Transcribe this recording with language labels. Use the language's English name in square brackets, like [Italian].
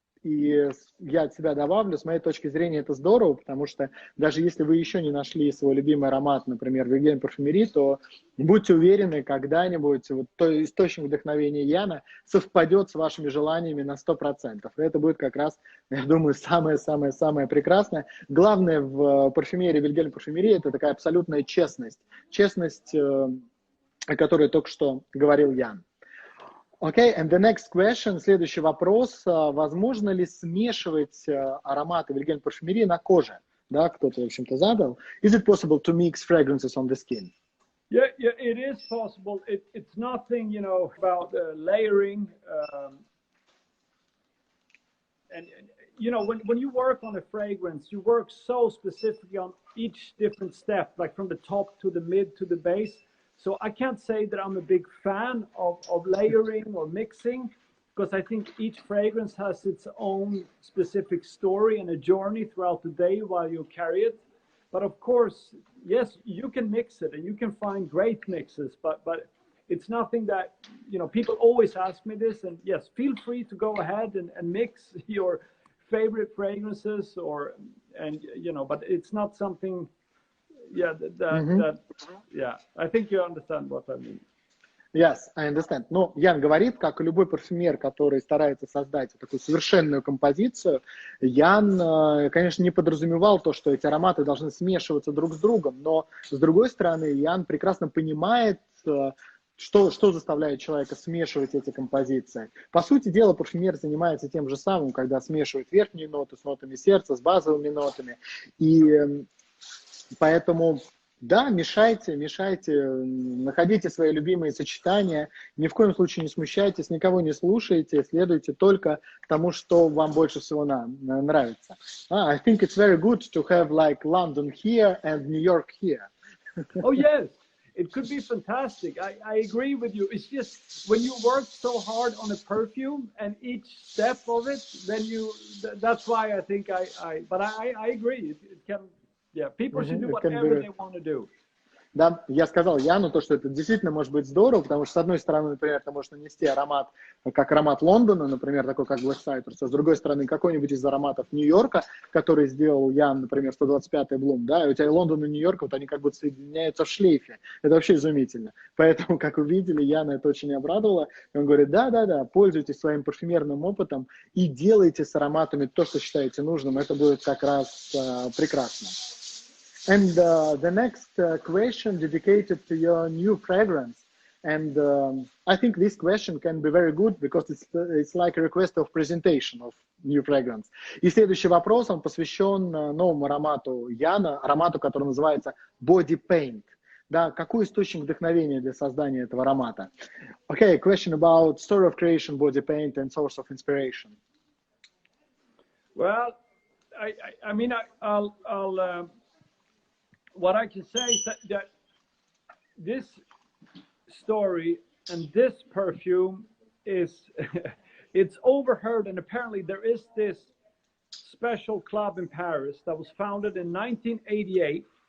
[Russian] и я от себя добавлю, с моей точки зрения это здорово, потому что даже если вы еще не нашли свой любимый аромат, например, VILHELM PARFUMERIE, то будьте уверены, когда-нибудь вот то источник вдохновения Яна совпадет с вашими желаниями на 100%. И это будет как раз, я думаю, самое-самое-самое прекрасное. Главное в парфюмерии, VILHELM PARFUMERIE, это такая абсолютная честность. Честность, о которой только что говорил Ян. [English] Okay, and the next question, следующий вопрос. [Russian] Возможно ли смешивать ароматы VILHELM PARFUMERIE на коже? Да, кто-то, в общем-то, задал. [English] Is it possible to mix fragrances on the skin? Yeah, it is possible. It's nothing, you know, about layering. And you know, when you work on a fragrance, you work so specifically on each different step, like from the top to the mid to the base. So I can't say that I'm a big fan of layering or mixing, because I think each fragrance has its own specific story and a journey throughout the day while you carry it. But of course, yes, you can mix it and you can find great mixes, but it's nothing that, you know, people always ask me this, and yes, feel free to go ahead and mix your favorite fragrances and you know, but it's not something. Yeah, yeah, I think you understand what I mean. Yes, I understand. [Russian] Ну, Ян говорит, как и любой парфюмер, который старается создать такую совершенную композицию, Ян, конечно, не подразумевал то, что эти ароматы должны смешиваться друг с другом, но, с другой стороны, Ян прекрасно понимает, что заставляет человека смешивать эти композиции. По сути дела, парфюмер занимается тем же самым, когда смешивает верхние ноты с нотами сердца, с базовыми нотами. И поэтому, да, мешайте, находите свои любимые сочетания, ни в коем случае не смущайтесь, никого не слушайте, следуйте только тому, что вам больше всего нравится. [English] I think it's very good to have like London here and New York here. Oh yes, it could be fantastic. I agree with you. It's just when you work so hard on a perfume and each step of it, then that's why I think but I agree. It can. Yeah, people should do whatever they want to do. [Russian] Да, я сказал Яну то, что это действительно может быть здорово, потому что, с одной стороны, например, ты можешь нанести аромат, как аромат Лондона, например, такой как Black Citrus, а с другой стороны, какой-нибудь из ароматов Нью-Йорка, который сделал Ян, например, 125-й Блум, да, и у тебя и Лондон, и Нью-Йорк, вот они как будто соединяются в шлейфе. Это вообще изумительно. Поэтому, как вы видели, Яна это очень обрадовало. И он говорит, да, пользуйтесь своим парфюмерным опытом и делайте с ароматами то, что считаете нужным. Это будет как раз прекрасно. [English] And the next question dedicated to your new fragrance. And I think this question can be very good because it's like a request of presentation of new fragrance. [Russian] И следующий вопрос, он посвящен новому аромату Яна, аромату, который называется Body Paint. Да, какой источник вдохновения для создания этого аромата? [English] Okay, question about story of creation, Body Paint and source of inspiration. Well, I mean, I'll what I can say is that this story and this perfume is, it's overheard, and apparently there is this special club in Paris that was founded in 1988.